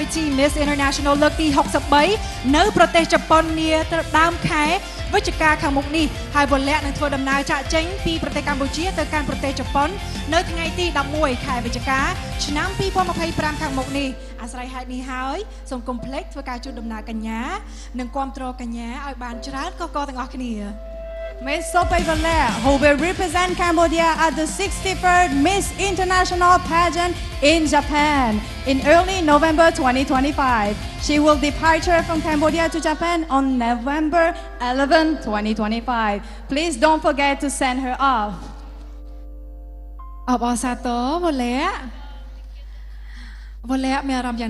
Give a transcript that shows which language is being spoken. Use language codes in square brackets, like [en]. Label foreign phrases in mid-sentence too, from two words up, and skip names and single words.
[km] ធី Miss International លើកទី63នៅប្រទេសជប៉ុននាដើមខែវិច្ឆិកាខាងមុខនេះហើយវូលែនឹងធ្វើដំណើរចាកចេញពីប្រទេសកម្ពុជាទៅកាន់ប្រទេសជប៉ុននៅថ្ងៃទី11ខែវិច្ឆិកាឆ្នាំ2025ខាងមុខនេះអាស្រ័យហេតុនេះហើយសូមកុំភ្លេចធ្វើការជូនដំណើរកញ្ញានិងគាំទ្រកញ្ញាឲ្យបានច្រើនកកទាំងអស់គ្នា [en] Miss Sopeជ្រវូលែ who will represent Cambodia at the 63rd Miss International pageant in Japan in early November 2025. She will departure from Cambodia to Japan on November 11, 2025. Please don't forget to send her off. [km] អបអរសាទរវូលែមានអារម្មណ៍យ៉ាង